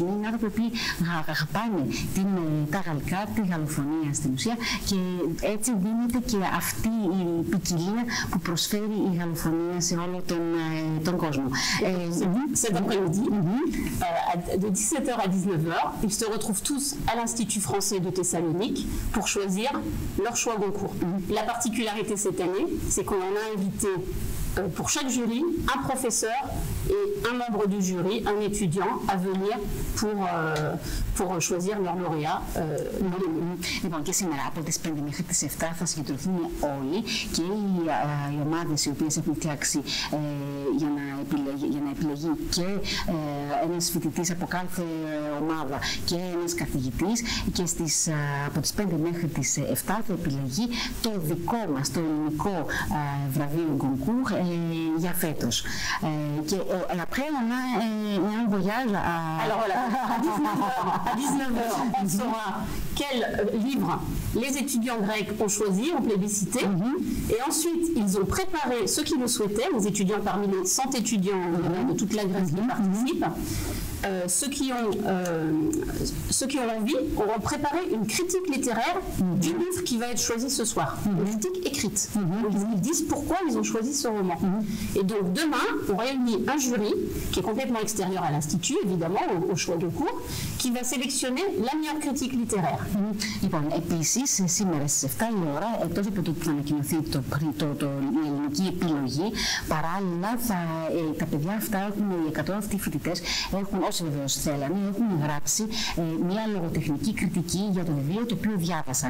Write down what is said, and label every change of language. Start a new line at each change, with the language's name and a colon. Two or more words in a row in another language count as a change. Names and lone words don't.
Greek: Είναι άνθρωποι που αγαπάνε τα γαλλικά, τη γαλλοφωνία στην ουσία και έτσι δίνεται και αυτή η ποικιλία που προσφέρει η γαλλοφωνία σε όλο τον κόσμο.
French: Cet après-midi, de 17h à 19h, ils se retrouvent tous à l'Institut français de Thessalonique pour choisir leur choix Goncourt. La particularité cette année, c'est qu'on en a invité pour chaque jury un professeur et un membre du jury, un étudiant, à venir pour choisir leur lauréat.
Greek: Λοιπόν, και σήμερα από τις 5 μέχρι τις 7 θα συγκεντρωθούν όλοι και οι ομάδες οι οποίες έχουν φτιάξει για να επιλεγεί και ένας φοιτητής από κάθε ομάδα και ένας καθηγητής και από τις 5 μέχρι τις 7 θα επιλεγεί το δικό μας, το ελληνικό βραβείο Goncourt για φέτος.
French: Και après on a un voyage à... Alors voilà, à 19h, on saura quel livre les étudiants grecs ont choisi, ont plébiscité. Et ensuite, ils ont préparé, ceux qui le souhaitaient, les étudiants parmi les 100 étudiants de toute la Grèce qui participent, ceux qui ont envie auront préparé une critique littéraire du livre qui va être choisi ce soir. Une critique écrite. Donc, ils disent pourquoi ils ont choisi ce roman. Et donc demain, on réunit un jury qui est complètement extérieur à l'Institut, évidemment, au choix de cours, qui va sélectionner la meilleure critique littéraire.
Greek: Λοιπόν, επίσης, σήμερα στις 7 η ώρα, εκτός από το ότι θα ανακοινωθεί η ελληνική επιλογή, παράλληλα τα παιδιά αυτά, οι 100 αυτοί φοιτητές, όσοι βεβαίως θέλανε, έχουν γράψει μια λογοτεχνική κριτική για το βιβλίο το οποίο διάβασαν.